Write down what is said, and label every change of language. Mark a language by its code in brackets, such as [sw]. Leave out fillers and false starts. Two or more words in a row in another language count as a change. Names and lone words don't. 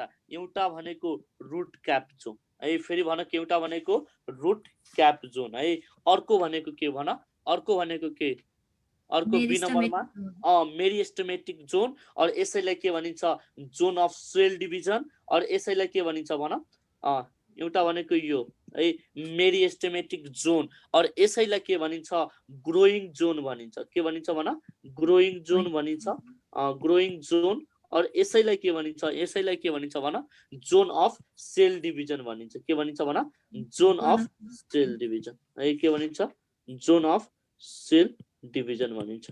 [ne] एउटा भनेको [en] root cap zone [ne] है। फेरि भन, एउटा भनेको [en] root cap zone [ne] है। अर्को भनेको के भन, अर्को भनेको के, अर्को बी नम्बरमा [en] meristematic zone. [ne] और यसैलाई के भनिन्छ, [en] zone of cell division. [ne] और यसैलाई के भनिन्छ भन, एउटा भनेको यो है, [en] meristematic zone. [ne] और यसैलाई के भनिन्छ, [en] growing zone [ne] भनिन्छ। के भनिन्छ भन, [en] growing zone [ne] भनिन्छ, [en] growing zone. [ne] और यसैलाई के भनिन्छ, यसैलाई के भनिन्छ भन, [en] zone of cell division [ne] भनिन्छ। के भनिन्छ भन, [en] zone of cell division [ne] है। के भनिन्छ, [en] zone of cell division [ne] भनिन्छ।